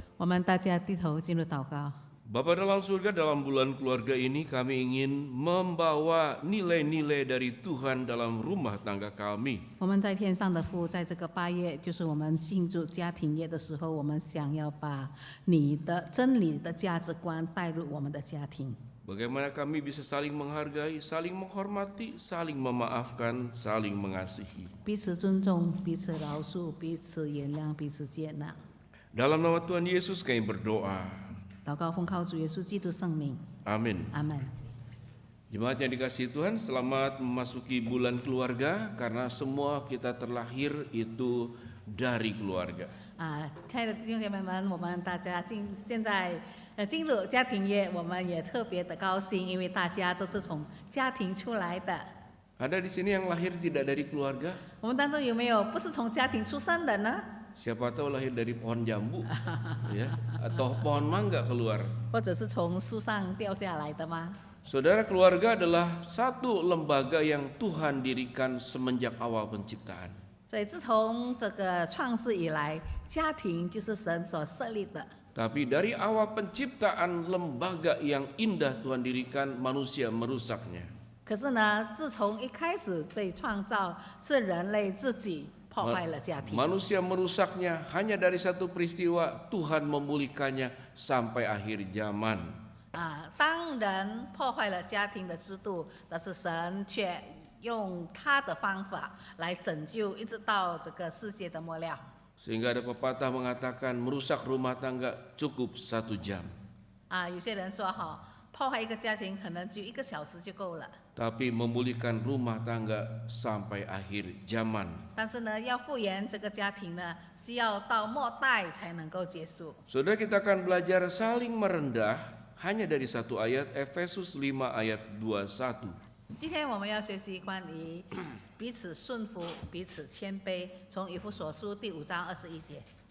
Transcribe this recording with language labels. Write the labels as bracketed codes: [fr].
[zh] 我们大家低头进入祷告。 [id] Bapa dalam surga, dalam bulan keluarga ini kami ingin membawa nilai-nilai dari Tuhan dalam rumah tangga kami. [zh] 我们在天上的父，在这个8月，就是我们庆祝家庭夜的时候，我们想要把你的真理的价值观带入我们的家庭。 [id] Bagaimana kami bisa saling menghargai, saling menghormati, saling memaafkan, saling mengasihi. [zh] 彼此尊重，彼此饶恕，彼此原谅，彼此接纳。 [id] Dalam nama Tuhan Yesus kami berdoa. [zh] 祷告奉靠主耶稣基督圣名， [id] Amin. [zh] 阿门。 [id] Jemaat yang dikasihi Tuhan, selamat memasuki bulan keluarga karena semua kita terlahir itu dari keluarga. [zh] 亲爱的弟兄姐妹们，我们大家现在进入家庭夜，我们也特别的高兴，因为大家都是从家庭出来的。 [id] Ada di sini yang lahir tidak dari keluarga? [zh] 我们当中有没有不是从家庭出生的呢？ [id] Siapa tahu lahir dari pohon jambu, ya, atau pohon mangga keluar. [zh] 或者是从树上掉下来的吗？ [id] Saudara, keluarga adalah satu lembaga yang Tuhan dirikan semenjak awal penciptaan. [zh] 所以自从这个创世以来，家庭就是神所设立的。 [id] Tapi dari awal penciptaan lembaga yang indah Tuhan dirikan, manusia merusaknya. [zh] 可是呢，自从一开始被创造，是人类自己破坏了家庭。 [id] Manusia merusaknya hanya dari satu peristiwa, Tuhan memulihkannya sampai akhir zaman. [zh] 当人破坏了家庭的制度，但是神却用他的方法来拯救，一直到这个世界的末了。 [id] Sehingga ada pepatah mengatakan merusak rumah tangga cukup 1 jam. [zh] 有些人说破坏一个家庭可能就1个小时就够了。 [id] Tapi memulihkan rumah tangga sampai akhir zaman. [zh] 但是呢，要复原这个家庭呢，需要到末代才能够结束。 [id] Saudara, kita akan belajar saling merendah hanya dari satu ayat, Efesus 5 ayat 21. [zh] 今天我们要学习关于彼此顺服、彼此谦卑，从以弗所书第5章21节。